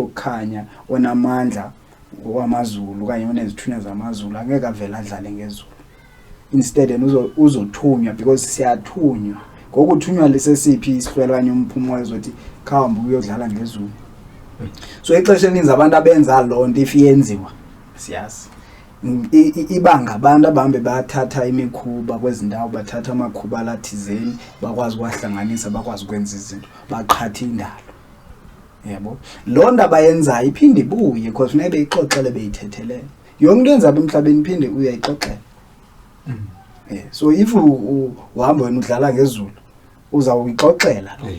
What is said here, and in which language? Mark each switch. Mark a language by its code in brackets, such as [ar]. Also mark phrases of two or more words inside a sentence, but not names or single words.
[xh] okhanya onamandla wamazulu kanye onezithunywa zamazulu angeke avele adlale ngezulu instead uzothunywa because siyathunywa ngokuthunywa lisesiphi isihlwelo kanye umphumo ezothi khawumbe uyodlala ngezulu so ixesha elininzi abantu abenza loo nto ifiyenziwa siyazi ibanga abantu abahambe bathatha imikhuba kwezindawo bathatha amakhuba lathizeni bakwazi ukwahlanganisa bakwazi ukwenza izinto baqhatha indalo yabo loo nto abayenzayo iphinde ibuye because funeka beyixoxele beyithethelele yonke into enzayo emhlabeni iphinde uyayixoxela [en] so if [xh] uhamba wena udlala ngezulu uzawuyixoxela